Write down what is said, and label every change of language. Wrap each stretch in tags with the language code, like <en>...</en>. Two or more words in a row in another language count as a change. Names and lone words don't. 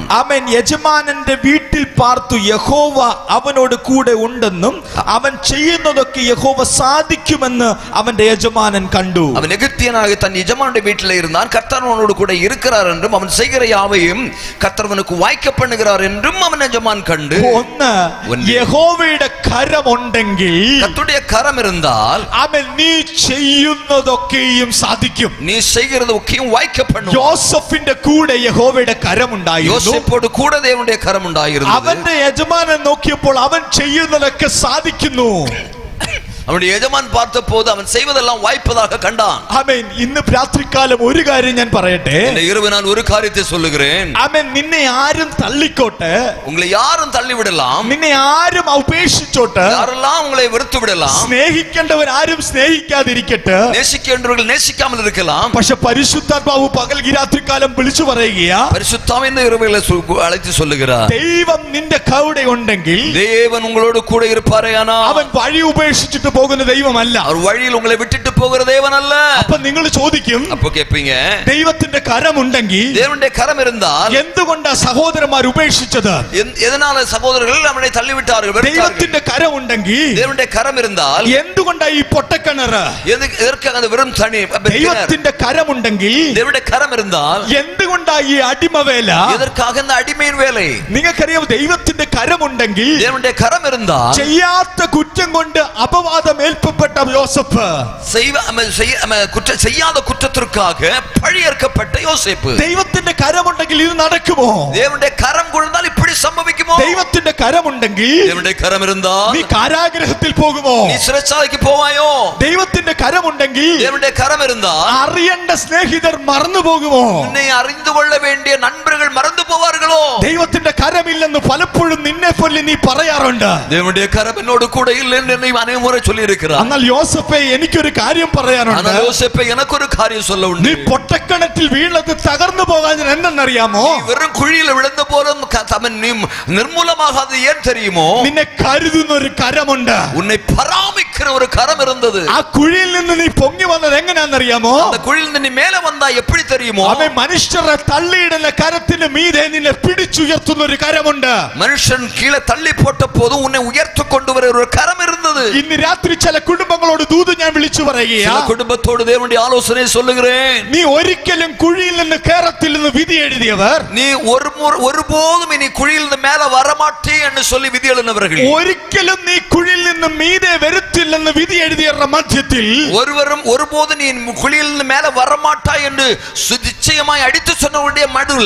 <ml>അവൻ യജമാനന്റെ വീട്ടിൽ പാർത്തു. യഹോവ അവനോട് കൂടെ ഉണ്ടെന്നും അവൻ ചെയ്യുന്നതൊക്കെ യഹോവ സാധിക്കുമെന്ന് അവന്റെ യജമാനൻ കണ്ടു.</ml> <ta>அவன் எகிப்தியனாக தன் எஜமானுடைய வீட்டில் இருந்தான். கர்த்தர் அவனோடு கூட இருக்கிறார் என்றும் அவன் செய்கிற யாவையும் கர்த்தர் அவனுக்கு வாய்க்க பண்ணுகிறார் என்றும் அவன் எஜமான் கண்டு.</ta> <ml>ഒന്ന്, യഹോവയുടെ കരമുണ്ടെങ്കിൽ,</ml> <ta>கர்த்தருடைய கரம் இருந்தால்,</ta> <ml>അവൻ നീ ചെയ്യുന്നതൊക്കെയും സാധിക്കും.</ml> <ta>நீ செய்கிறതൊക്കെയും வாய்க்க பண்ணும்.</ta> <ml>യോസഫിന്റെ കൂടെ യഹോവയുടെ കരമുണ്ടായിരുന്നു.</ml> <ta>யோசேப்போடு கூட தேவனுடைய கரம் உண்டாயிருந்தது.</ta> <ml>അവന്റെ യജമാനൻ നോക്കിയപ്പോൾ അവൻ ചെയ്യുന്നതൊക്കെ സാധിക്കുന്നു.</ml> <ta>அவனுடைய எஜமான் பார்த்தபோது அவன் செய்வதெல்லாம் வாய்ப்பதாக கண்டான்.</ta> <ml>ആമേൻ. ഇന്ന് രാത്രികാലം ഒരു കാര്യം ഞാൻ പറയട്ടെ.</ml> <ta>இந்த இரவு நான் ஒரு காரியத்தை சொல்லுகிறேன்.</ta> <ml>ആമേൻ. നിന്നെ ആരും തള്ളിക്കോട്ടെ,</ml> <ta>உங்களை யாரும் தள்ளி விடலாம்,</ta> <ml>നിന്നെ ആരും ഉപേക്ഷിച്ചോട്ടെ,</ml> <ta>யாரெல்லாம் உங்களை வெறுத்து விடலாம்,</ta> <ml>സ്നേഹിക്കേണ്ടവർ ആരും സ്നേഹിക്കാതിരിക്കട്ടെ,</ml> <ta>நேசிக்கின்றவர்கள் நேசிக்காமல் இருக்கலாம்.</ta> <ml>പക്ഷെ പരിശുദ്ധാത്മാവ് പകൽ ഈ രാത്രികാലം വിളിച്ചു പറയുകയാ,</ml> <ta>பரிசுத்தாவின் இந்த இரவுகளை அழைத்து சொல்லுகிறார்,</ta> <ml>ദൈവം നിന്റെ കൂടെ ഉണ്ടെങ്കിൽ</ml> <ta>தேவன் உங்களோடு கூட இருப்பாரேயானால்</ta> <ml>അവൻ വഴി ഉപേക്ഷിച്ചിട്ട് പോകുന്ന ദൈവമല്ല.</ml> <ta>அவர் வழியில் உங்களை விட்டுட்டு போகிற தேவன் அல்ல.</ta> <ml>അപ്പൊ നിങ്ങൾ ചോദിക്കും,</ml> <ta>அப்போ கேட்பீங்க,</ta> <ml>ദൈവത്തിന്റെ കരമുണ്ടെങ്കിൽ</ml> <ta>தேவனுடைய கரம் இருந்தால்</ta> <ml>എന്തുകൊണ്ടാ സഹോദരന്മാർ ഉപേക്ഷിച്ചത്?</ml> <ta>எதனால சகோதரர்கள் நம்மை தள்ளிவிட்டார்கள்?</ta> <ml>ദൈവത്തിന്റെ കരമുണ്ടെങ്കിൽ</ml> <ta>தேவனுடைய கரம் இருந்தால்</ta> <ml>എന്തുകൊണ്ടാ ഈ പൊട്ടക്കിണറ്?</ml> <ta>எதற்காக அந்த வெறும் தண்ணி?</ta> <ml>ദൈവത്തിന്റെ കരമുണ്ടെങ്കിൽ</ml> <ta>தேவனுடைய கரம் இருந்தால்</ta> <ml>എന്തുകൊണ്ടാ ഈ അടിമവേല?</ml> <ta>எதற்காக இந்த அடிமையின் வேலை?</ta> <ml>നിങ്ങൾക്കറിയാം, ദൈവത്തിന്റെ കരമുണ്ടെങ്കിൽ</ml> <ta>தேவனுடைய கரம் இருந்தால்</ta> <ml>ചെയ്യാത്ത കുറ്റം കൊണ്ട് അപവാദം ഏൽപ്പപ്പെട്ട യോസഫ്,</ml> <ta>செய்யாத குற்றத்திற்காக பழியேற்கப்பட்ட யோசேப்பு.</ta> <ml>ദൈവത്തിന്റെ കരമുണ്ടെങ്കിൽ ഇത് നടക്കുമോ?</ml> <ta>தேவனுடைய கரம் கொண்டால் இப்படி சம்பவிக்குமோ?</ta> <ml>ദൈവത്തിന്റെ കരമുണ്ടെങ്കിൽ</ml> <ta>தேவனுடைய கரம் இருந்தால்</ta> <ml>നീ കാരാഗ്രഹത്തിൽ പോകുമോ?</ml> <ta>நீ சிறைச்சாலைக்கு போவாயோ?</ta> <ml>ദൈവത്തിന്റെ കരമുണ്ടെങ്കിൽ</ml> <ta>தேவனுடைய கரம் இருந்தால்</ta> <ml>അറിയേണ്ട സ്നേഹിതർ മറന്നു പോകുമോ?</ml> <ta>உன்னை அறிந்து கொள்ள வேண்டிய நண்பர்கள் மறந்து போவார்களோ?</ta> <ml>ദൈവത്തിന്റെ കരമില്ലെന്ന് പലപ്പോഴും നിന്നെ പോലെ നീ പറയാറുണ്ട്.</ml> <ta>தேவனுடைய கரம் என்னோடு கூட இல்லை என்று என்னை அநேக முறை சொல்லி இருக்கிறார்.</ta> <ml>എന്നാൽ യോസഫേ, എനിക്കൊരു കാര്യം പറയാനുണ്ട്.</ml> <ta>ஆனால் யோசேப்பே, எனக்கு ஒரு காரியம் சொல்ல உண்டு.</ta> <ml>നീ പൊട്ടക്കിണറ്റിൽ വീണത് തകർന്നു പോകാൻ എന്തെന്നറിയാമോ?</ml> <ta>வெறும் குழியில் விழுந்த போதும் நிர்மூலமாகாது ஏன் தெரியுமோ?</ta> <ml>നിന്നെ കരുതുന്ന ഒരു കരമുണ്ട്.</ml> <ta>உன்னை பராமரிக்கிற ஒரு கரம் இருந்தது.</ta> <ml>ആ കുഴിയിൽ നിന്ന് നീ പൊങ്ങി വന്നത് എങ്ങനെയാണെന്നറിയാമോ?</ml> <ta>அந்த குழியில் നിന്ന് நீ மேல வந்தா எப்படி தெரியுமோ?</ta> <ml>അവൻ മനുഷ്യരെ തള്ളിയിടുന്ന കരത്തിന് മീതെ നിന്നെ പിടിച്ചുയർത്തുന്ന ഒരു കരമുണ്ട്.</ml> <ta>மனுஷன் கீழே தள்ளி போட்ட போது உன்னை உயர்த்து கொண்டு வர ஒரு கரம் இருந்தது.</ta> <ml>ഇന്ന് രാത്രി ചില കുടുംബങ്ങളോട് ദൂത് ഞാൻ വിളിച്ചു പറയുകയാ.</ml> <ta>சில குடும்பத்தோடு தேவனுடைய ஆலோசனை சொல்லுகிறேன்.</ta> <ml>നീ ഒരിക്കലും കുഴിയിൽ നിന്ന് കേറത്തില്ലെന്ന് വിധി എഴുതിയവർ,</ml> <ta>நீ ஒருபோதும் இனி குழியில் இருந்து மேல வரமாட்டே என்று சொல்லி விதி எழுதினவர்கள்,</ta> <ml>ഒരിക്കലും നീ കുഴിയിൽ നിന്ന് മീതെ വരുത്തില്ലെന്ന് വിധി എഴുതിയവരുടെ മധ്യത്തിൽ</ml> <ta>ஒருவரும் ஒருபோது நீ குழியில் இருந்து மேல வரமாட்டாய் என்று நிச்சயமாய் அடித்து சொன்னவருடைய மடுல</ta>